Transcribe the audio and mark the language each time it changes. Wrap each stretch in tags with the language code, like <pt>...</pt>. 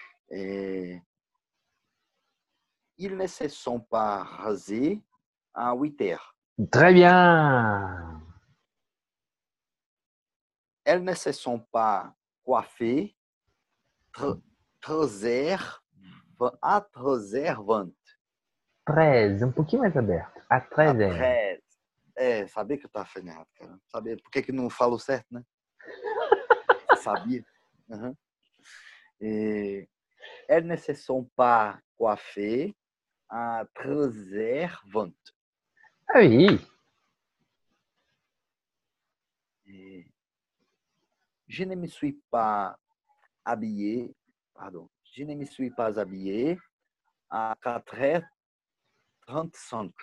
<fr>Et ils ne se sont pas rasés à 8h. Très bien. Elles ne se sont pas coiffées 13h à 13h20. 13.</fr> <pt>Um pouquinho mais aberto. A</pt> <fr>À 13h. 13.</fr> <pt>É, sabia que eu estava falando errado, cara. Sabia por que não falo certo, né? Você sabia? Uhum.</pt> <fr>Et elles ne se sont pas coiffées à 13h20. Ah oui. Et je ne me suis pas habillé, pardon, je ne me suis pas habillé à 4h35.</fr>